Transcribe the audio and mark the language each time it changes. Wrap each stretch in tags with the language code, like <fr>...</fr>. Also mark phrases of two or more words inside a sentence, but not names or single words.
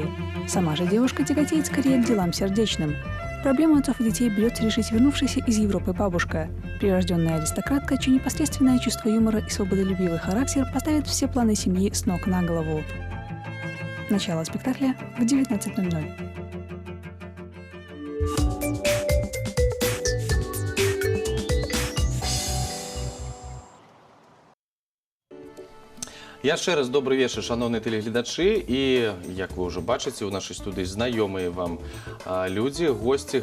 <ru>Сама же девушка тяготеет скорее к делам сердечным. Проблему отцов и детей берется решить вернувшаяся из Европы бабушка. Прирожденная аристократка, чье непосредственное чувство юмора и свободолюбивый характер поставит все планы семьи с ног на голову. Начало спектакля в 19:00.</ru> <be>Яшчэ раз добры вечар, шановныя тэлегледачы, і, як вы ўжо бачыце, у нашай студыі знаёмыя вам людзі, госці.</be>